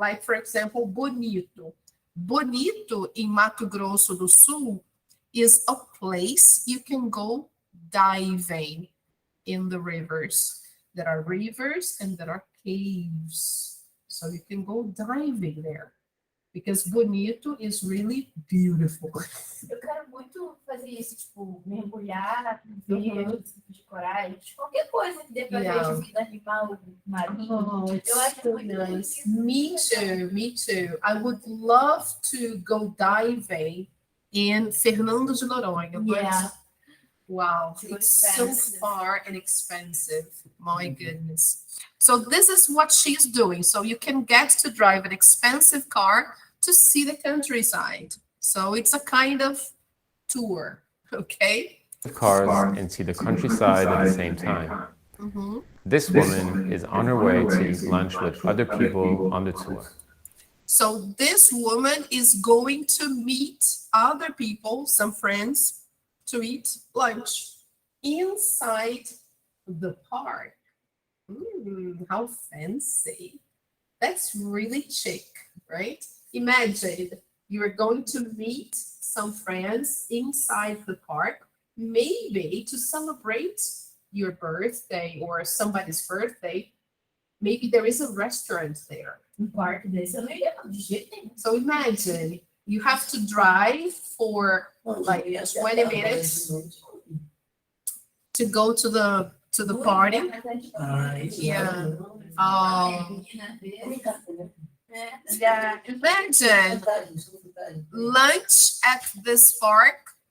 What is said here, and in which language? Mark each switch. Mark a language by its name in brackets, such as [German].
[English] Like, for example, Bonito. Bonito in Mato Grosso do Sul is a place you can go diving in the rivers. There are rivers and there are caves. So you can go diving there. Because Bonito is really beautiful. [Portuguese] Eu quero muito fazer isso, tipo, mergulhar, ver outros tipos de corais, qualquer coisa que dê pra ver de vida animal, marinho. Eu acho muito [English] nice. Me too, me too. I would love to go diving in Fernando de Noronha. But Yeah. wow, Too it's so expensive. far and expensive. My goodness. So this is what she's doing. So you can get to drive an expensive car to see the countryside. So it's a kind of tour, okay? Cars and see the countryside at the same time. Mhm. This woman is on her way to eat lunch with other people on the tour. So this woman is going to meet other people, some friends, to eat lunch inside the park. How fancy. That's really chic, right? Imagine you're going to meet some friends inside the park, maybe to celebrate your birthday or somebody's birthday. Maybe there is a restaurant there. [Portuguese] Um parque desse eu não iria de jeito nenhum. [English] So imagine you have to drive for like 20 minutes to go to the party. Yeah. Oh, yeah. Imagine lunch at this park.